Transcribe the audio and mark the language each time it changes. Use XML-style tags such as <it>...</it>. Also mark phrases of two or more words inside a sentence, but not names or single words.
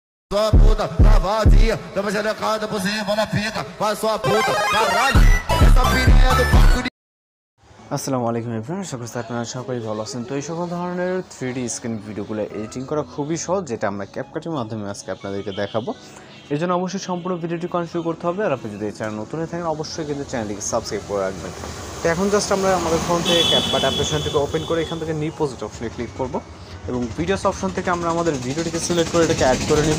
<pt>Sua puta, tá vazia, tava xerecada por cima na pica, vai sua puta, caralho, essa piranha do quarto de...</pt> <ar>السلام عليكم</ar> <bn>এভরিওয়ান, আশা করছি আপনারা সকলেই ভালো আছেন। তো এই সকল ধরনের</bn> <en>3D screen videos</en> <bn>এডিটিং করা খুবই সহজ, যেটা আমরা ক্যাপকাটের মাধ্যমে আজকে আপনাদেরকে দেখাবো। এর জন্য অবশ্যই সম্পূর্ণ ভিডিওটি কন্টিনিউ করতে হবে। আর আপনি যদি এই চ্যানেল নতুন হয়ে থাকেন অবশ্যই কিন্তু চ্যানেলটিকে সাবস্ক্রাইব করে রাখবেন। তো এখন জাস্ট আমরা আমাদের ফোন থেকে ক্যাপকাট অ্যাপ্লিকেশনটিকে ওপেন করে এখান থেকে</bn> <en>new project option</en> <bn>ক্লিক করব এবং</bn> <en>videos option</en> <bn>থেকে আমরা আমাদের ভিডিওটিকে সিলেক্ট করে এটাকে অ্যাড করে নেব।</bn>